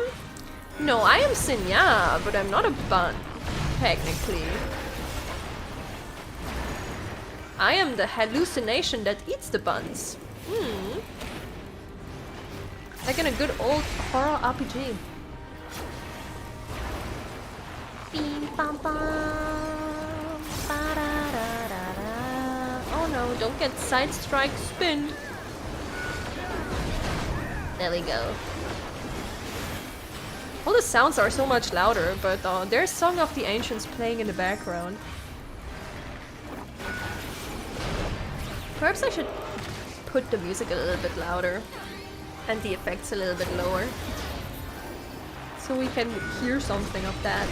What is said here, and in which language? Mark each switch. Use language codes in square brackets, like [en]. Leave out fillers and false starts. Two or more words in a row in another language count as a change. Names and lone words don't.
[en] No, I am Cinnia, but I'm not a bun, technically. I am the hallucination that eats the buns. Like in a good old horror RPG. Bing, bam, bam, ba-da-da-da-da. Oh no, don't get side strike spin. There we go. All the sounds are so much louder, but there's Song of the Ancients playing in the background. Perhaps I should put the music a little bit louder and the effects a little bit lower so we can hear something of that.